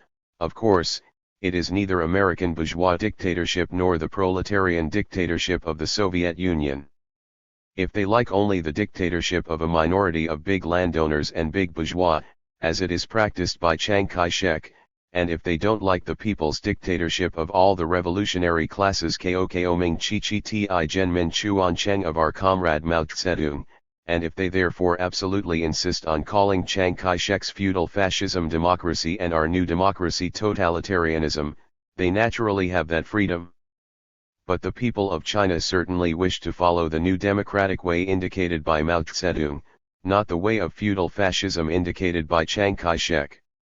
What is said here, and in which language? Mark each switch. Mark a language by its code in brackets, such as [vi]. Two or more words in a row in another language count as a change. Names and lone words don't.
[en] Of course, it is neither American bourgeois dictatorship nor the proletarian dictatorship of the Soviet Union. If they like only the dictatorship of a minority of big landowners and big bourgeois, as it is practiced by Chiang Kai-shek, and if they don't like the people's dictatorship of all the revolutionary classes Ko Ming Chi Chi Ti Gen Min Chuan Cheng of our comrade Mao Zedong, and if they therefore absolutely insist on calling Chiang Kai-shek's feudal fascism democracy and our new democracy totalitarianism, they naturally have that freedom. But the people of China certainly wish to follow the new democratic way indicated by Mao Zedong, not the way of feudal fascism indicated by Chiang Kai-shek.